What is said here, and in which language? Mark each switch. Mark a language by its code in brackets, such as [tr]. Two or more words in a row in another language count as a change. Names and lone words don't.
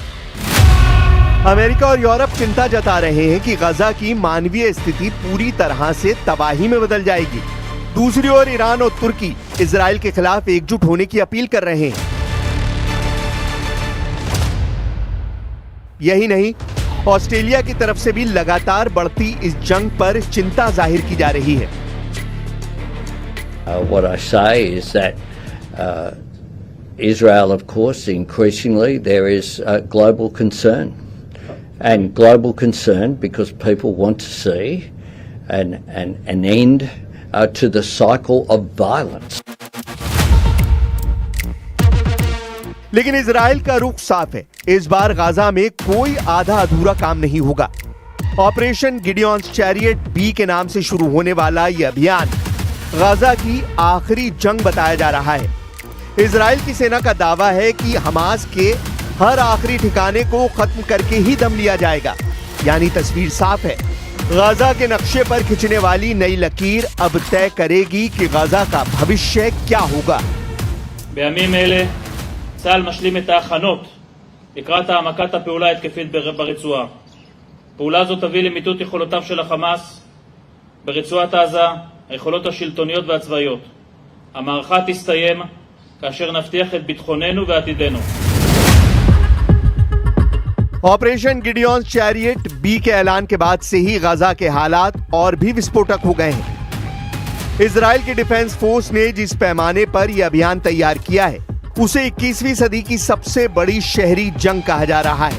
[hi] अमेरिका और यूरोप चिंता जता रहे हैं कि गाजा की मानवीय स्थिति पूरी तरह से तबाही में बदल जाएगी। दूसरी ओर ईरान और तुर्की इजराइल के खिलाफ एकजुट होने की अपील कर रहे हैं। यही नहीं, ऑस्ट्रेलिया की तरफ से भी लगातार बढ़ती इस जंग पर चिंता जाहिर की जा रही है। [en] What I say is that Israel, of course, increasingly there is global concern, and global concern because people want to see an end to the cycle of violence. [hi] लेकिन इजराइल का रुख साफ है। इस बार गाजा में कोई आधा अधूरा काम नहीं होगा। ऑपरेशन गिडियॉन्स चैरियट बी के नाम से शुरू होने वाला यह अभियान गाजा की आखिरी जंग बताया जा रहा है। इजराइल की सेना का दावा है कि हमास के हर आखिरी ठिकाने को खत्म करके ही दम लिया जाएगा। यानी तस्वीर साफ है, गाजा के नक्शे पर खिंचने वाली नई लकीर अब तय करेगी कि गाजा का भविष्य क्या होगा। [he] בימים אלה צה"ל משלים את ההכנות לקראת העמקת הפעולה ההתקפית ברצועה. פעולה זו תביא למיטוט יכולותיו של החמאס ברצועת עזה, היכולות השלטוניות והצבאיות. המערכה תסתיים כאשר נבטיח את ביטחוננו ועתידנו. [hi] ऑपरेशन गिडियॉन्स चैरियट बी के ऐलान के बाद से ही गाजा के हालात और भी विस्फोटक हो गए हैं। इजराइल की डिफेंस फोर्स ने जिस पैमाने पर यह अभियान तैयार किया है उसे 21वीं सदी की सबसे बड़ी शहरी जंग कहा जा रहा है।